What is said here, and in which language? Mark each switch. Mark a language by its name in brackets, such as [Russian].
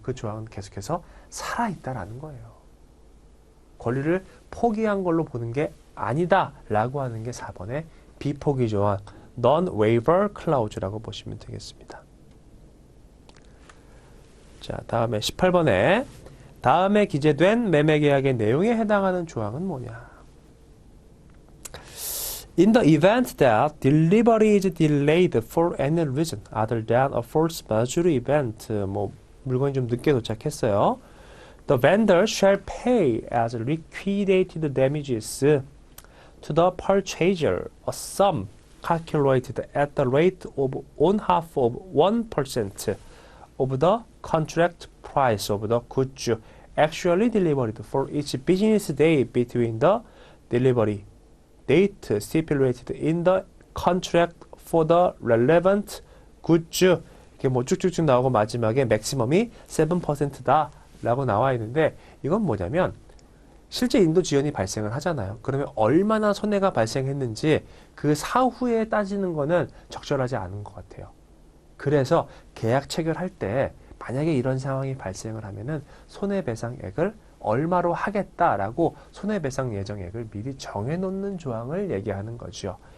[Korean] 그 조항은 계속해서 살아있다라는 거예요. 권리를 포기한 걸로 보는 게 아니다라고 하는 게 4번의 비포기 조항, non-waiver clause라고 보시면 되겠습니다. 자, 다음에 18번에 다음에 기재된 매매계약의 내용에 해당하는 조항은 뭐냐? [English] In the event that delivery is delayed for any reason other than a force majeure event, [Korean] 뭐 물건이 좀 늦게 도착했어요. [English] The vendor shall pay as liquidated damages to the purchaser a sum calculated at the rate of 1/2 of 1% of the contract price of the goods actually delivered for each business day between the delivery date stipulated in the contract for the relevant goods. [Korean] 이렇게 뭐 쭉쭉쭉 나오고 마지막에 맥시멈이 7%다 라고 나와 있는데, 이건 뭐냐면 실제 인도 지연이 발생을 하잖아요. 그러면 얼마나 손해가 발생했는지 그 사후에 따지는 거는 적절하지 않은 것 같아요. 그래서 계약 체결할 때 만약에 이런 상황이 발생을 하면은 손해배상액을 얼마로 하겠다라고 손해배상 예정액을 미리 정해놓는 조항을 얘기하는 거죠.